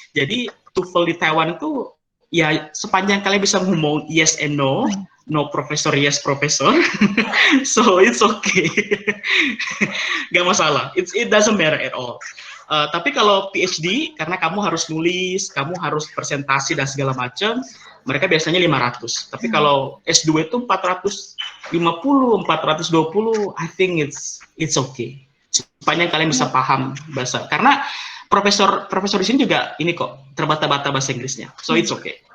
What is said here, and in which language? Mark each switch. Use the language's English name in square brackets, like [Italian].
[Indonesian] Jadi TOEFL di Taiwan itu ya sepanjang kalian bisa ngomong [English] yes and no professor, yes professor, so it's okay, [Indonesian] gak masalah, [English] it doesn't matter at all. [Indonesian] Tapi kalau PhD, karena kamu harus nulis, kamu harus presentasi dan segala macam, mereka biasanya 500. Tapi kalau S2 itu 450, 420, [English] I think it's okay. [Indonesian] Sepanjang kalian bisa paham bahasa, karena profesor di sini juga ini kok terbata-bata bahasa Inggrisnya, [English] so it's okay.